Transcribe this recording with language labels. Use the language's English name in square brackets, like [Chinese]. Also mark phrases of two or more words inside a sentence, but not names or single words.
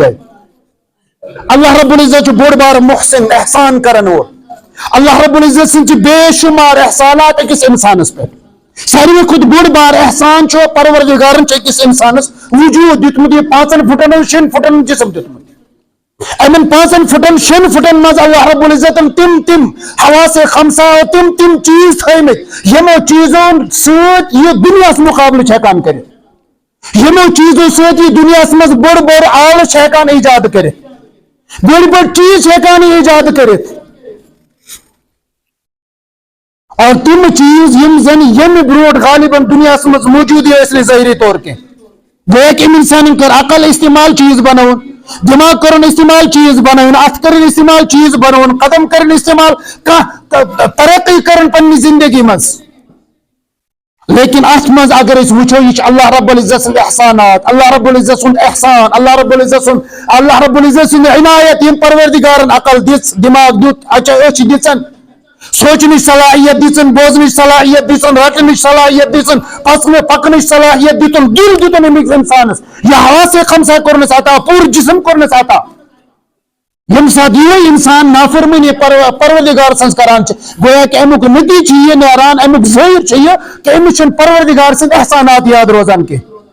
[Kashmiri] جایہِ اللہ رب العزت چھُ بوٚڑ بار محسن احسان کرن وول اللہ رب العزت سٕنٛدۍ چھِ بے شُمار احسانات أکِس انسانس پٮ۪ٹھ ساروی کھۄتہٕ بوٚڑ بار احسان چھُ پروردگارن چھُ أکِس انسانس وجوٗد دیُتمُت یہِ 5 فُٹن اور 6 فُٹن جسم دیُتمُت امن 5 فُٹن 6 فُٹن مز اللہ رب العزتن تم حواس خمسہ تم چیز تھٲیمٕتۍ یمو چیزو سۭتۍ یہِ دُنیاہس مقابلہٕ چھِ ہٮ۪کان کٔرِتھ یمو چیزو سۭتۍ یہِ دُنیاہس منٛز بوٚڑ بوٚڑ آلہٕ چھِ ہٮ۪کان ایجاد کٔرِتھ بٔڑۍ بٔڑۍ چیز چھِ ہٮ۪کان یہِ ایجاد کٔرِتھ اور تم چیز یم زن ییٚمہِ برونٛٹھ غالباً دُنیاہس منٛز موجوٗدٕے ٲسۍ نہٕ ظٲہری طور کینٛہہ گویا کہ أمۍ انسانن کٔر عقل استعمال چیز بنوُن دماغ کرن استعمال چیز بنوُن اتھ کرن استعمال چیز بنوُن قدم کرن استعمال کانٛہہ ترقی کرن پننہِ زندگی منٛز لیکن اتھ منٛز اگر أسۍ وٕچھو یہِ چھُ اللہ رب العزت سٕنٛدۍ احسانات اللہ رب العزت سُنٛد احسان اللہ رب العزت سٕنٛدۍ عنایت یِم پروردگارن عقل دِژ دماغ دیُت أچھ دِژن سونچنٕچ صلاحیت دِژن بوزنٕچ صلاحیت دِژن رٹنٕچ صلاحیت دِژن پکنٕچ صلاحیت دِتُن دِل دِتُن أمِس انسانس یہِ حواسے خمسہ کوٚرنس عطا پوٗرٕ جسم کوٚرنس عطا ییٚمہِ ساتہٕ یِہوے انسان نافرمٲنی پروردگار سٕنٛز کران چھُ گویا کہ امیُک نتیجہ چھُ یہِ نیران امیُک ظٲہر چھُ یہِ کہ أمِس چھُنہٕ پروردگار سٕنٛدۍ احسانات یاد روزان کینٛہہ